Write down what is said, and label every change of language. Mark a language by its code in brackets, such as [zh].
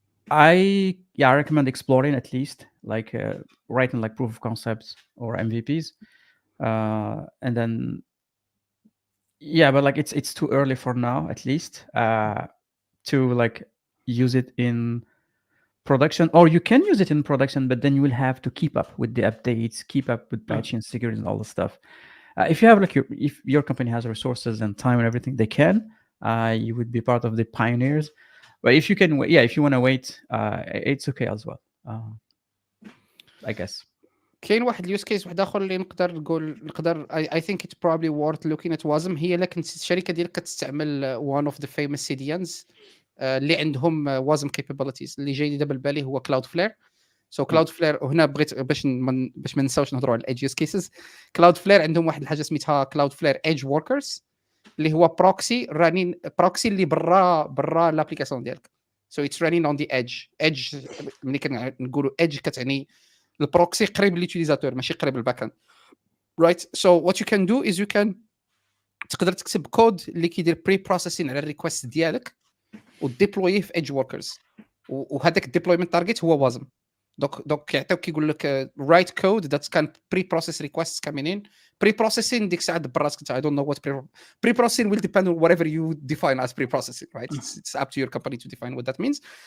[en] I recommend exploring at least like writing like proof of concepts or MVPs and then but like it's too early for now at least to like use it in production, or you can use it in production but then you will have to keep up with the updates, keep up with patching, security and all the stuff. If you have like if your company has resources and time and everything they can you would be part of the pioneers. But if you can if you want to wait it's okay as well I guess. [ar] كاين واحد اليوز كيس واحد اخر اللي نقدر [en] I think it's probably worth looking at WASM [ar] هي الا كنت الشركه ديالك كتستعمل [en] one of the famous CDNs [ar] اللي عندهم [en] WASM capabilities. [ar] اللي جاي دابا بالي هو Cloudflare. So Cloudflare وهنا بغيت باش ما ننساوش نهضروا على الedge use cases. Cloudflare عندهم واحد الحاجه سميتها Cloudflare Edge Workers اللي هو بروكسي اللي برا الابليكاسيون ديالك. [en] So it's running on the edge [ar] ملي كنقولوا edge كتعني البروكسي قريب لليوتيليزاتور ماشي قريب للباك اند, right? [en] So what you can do [ar] is you can تقدر تكتب كود اللي كيدير بري بروسيسين على الريكوست ديالك وديبلويه في edge workers وهذاك الديبلويمنت تارجت هو وازم. دوك كيعطيوك كيقول لك [en] write code that can pre-process requests coming in. Pre-processing [ar] ديك الساعه دبر راسك [en] I don't know what pre-processing will depend on whatever you define as pre-processing, right? It's up to your company to define what that means.